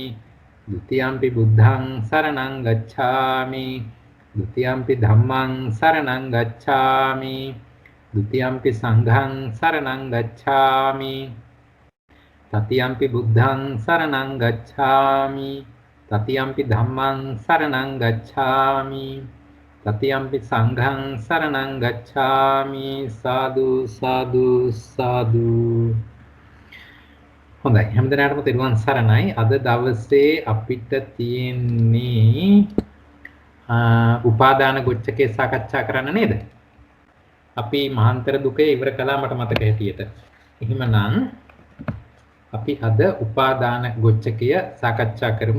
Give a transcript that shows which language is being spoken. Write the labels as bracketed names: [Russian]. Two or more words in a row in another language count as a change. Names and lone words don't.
[Pali] ဒ ුතියම්පි බුද්ධං සරණං ගච්ඡාමි ဒ ුතියම්පි ධම්මං සරණං ගච්ඡාමි ဒ ුතියම්පි සංඝං සරණං ගච්ඡාමි තතියම්පි බුද්ධං සරණං ගච්ඡාමි තතියම්පි ධම්මං සරණං ගච්ඡාමි තතියම්පි සංඝං සරණං ගච්ඡාමි සාදු සාදු සාදු. [Sinhala] හොඳයි හැමදෙනාටම තෙරුවන් සරණයි. අද දවසේ අපිට තියෙන්නේ උපාදාන ගොච්ඡකේ සාකච්ඡා කරන්න නේද? අපි මහාන්තර දුකේ ඉවර කළා මට මතක හැටියට. එහෙමනම් අපි අද උපාදාන ගොච්ඡකය සාකච්ඡා කරමු.